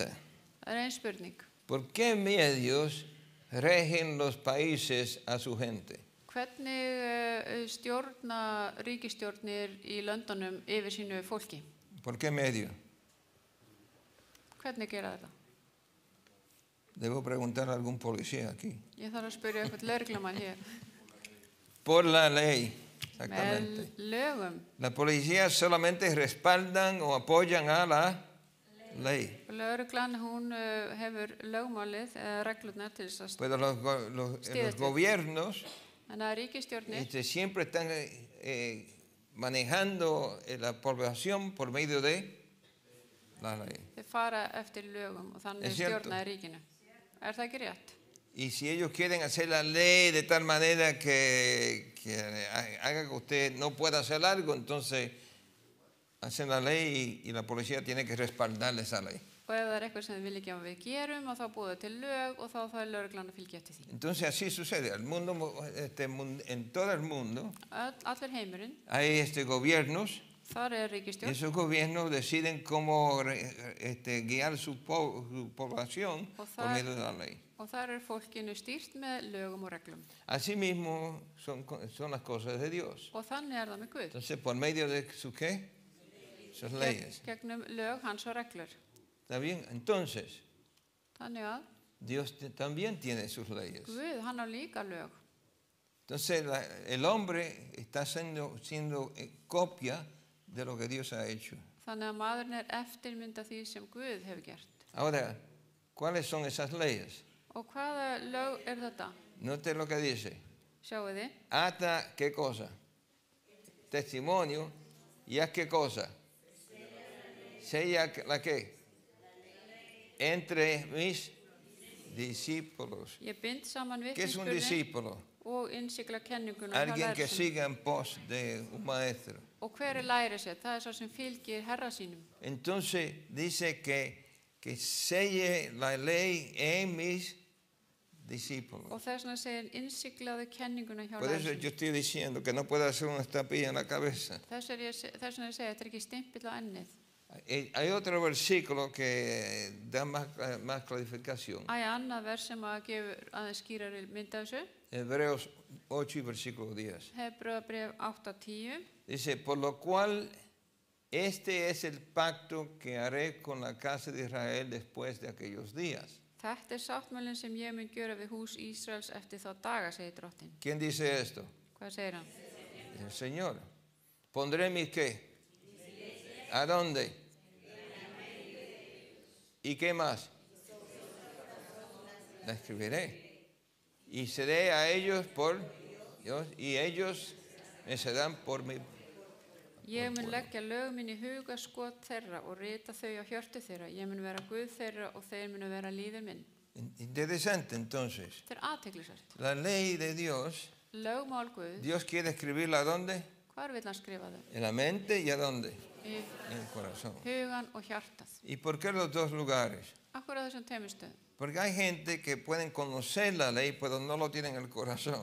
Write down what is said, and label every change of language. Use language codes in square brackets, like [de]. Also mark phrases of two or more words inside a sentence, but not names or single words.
[is] Það er ein spurning. [es] ¿Por qué medios regen los países a su gente? [is] Hvernig stjórna ríkisstjórnir í löndunum yfir sínu fólki? [es] ¿Por qué medio? [is] Hvernig gera þetta? [es] Debo preguntar a algún policía aquí. [is] Ég þarf að spyrja eitthvað lögreglumann hér. [es] Por la ley, [is] Með [es] exactamente. [is] lögum. [es] La policía solamente respaldan o apoyan a la ley. [is] Lögreglan, hún hefur lögmálið eða reglurnar til þess að [es] Pero los gobiernos [is] en að ríkisstjórnir [es] siempre están manejando la población por medio de la ley. [is] þeir fara eftir lögum og þannig [es] Es cierto. [is] stjórnaði ríkinu. Er það ekki rétt? [es] Y si ellos quieren hacer la ley de tal manera que haga que usted no pueda hacer algo, entonces hacen la ley y la policía tiene que respaldar esa ley. [is] Og ef það er eitthvað sem þið vilja ekki að við gerum og þá búið til lög og þá er lögreglan að fylgja eftir því. [es] Entonces así sucede. En todo el mundo [is] Allir heimurinn, [es] hay gobiernos [is] þar er [es] y [is] ríkisstjórn [es] esos gobiernos deciden cómo guiar su población por medio de la ley. [is] og þar er fólkinu stýrt með lögum og reglum. [es] Asimismo son las cosas de Dios. [is] Og þannig er það með Guð. [es] Entonces por medio de su qué? Sus leyes. [is] Gegnum lög hans og reglur. [es] ¿Está bien? Entonces, [is] Þannig að [es] Dios también tiene sus leyes. [is] Guð, hann á líka lög. [es] Entonces, el hombre está siendo copia de lo que Dios ha hecho. [is] Þannig að maðurinn er eftirmynda því sem Guð hefur gert. [es] Ahora, ¿cuáles son esas leyes? [is] Og hvaða lög er þetta? [es] Note lo que dice. [is] Sjáu þið? [es] Ata, ¿qué cosa? Testimonio. ¿Y haz qué cosa? Sella la qué? Entre mis discípulos. [is] Ég bind saman [es] ¿Qué es un [is] vitnisburðinn [es] discípulo? [is] og innsigla kenninguna hjá [es] Alguien que [is] lærisveinum. [es] siga en pos de un maestro. [is] Og hver er lærisveinn? Það er sá sem fylgir herra sínum. [es] Entonces dice que selle la ley en mis discípulos. [is] Og þess vegna segir innsiglaðu kenninguna hjá [es] Por eso [is] lærisveinum. [es] yo estoy diciendo que no puede hacer una estampilla en la cabeza. [is] Þess vegna ég segi, þetta er ekki stimpill á ennið. [es] Hay otro versículo que da más clarificación. [is] Æ, annað vers sem að gefur aðeins skýrari mynd af þessu. [es] Hebreos 8 y versículo 10. [is] Hebreabréf 8:10. [es] Dice, por lo cual este es el pacto que haré con la casa de Israel después de aquellos días. [is] Þetta er sáttmálinn sem ég mun gjöra við hús Ísraels eftir þá daga, segir drottin. [es] ¿Quién dice esto? [is] Hvað segir hann? [es] El Señor. Pondré mis qué. ¿A dónde? ¿Y qué más? La escribiré. Y seré a ellos por Dios y ellos me serán por mi. [is] Ég mun leggja lög mín í hugaskot þeirra og rita þau á hjörtu þeirra. Ég mun vera Guð þeirra og þeir munu vera líður minn. [es] Interesante entonces. [is] Þetta er athyglisvert. [es] La ley de Dios, [is] Lögmál Guð, [es] Dios quiere escribirla ¿a dónde? [is] hvar vill hann skrifa þau? [es] En la mente y ¿a dónde? [is] Í [es] En el corazón. [is] hugan og hjartað. [es] ¿Y por qué los dos lugares? [is] Akkur á þessum tveimur. [es] Porque hay gente que pueden conocer la ley, pero no lo tienen en el corazón.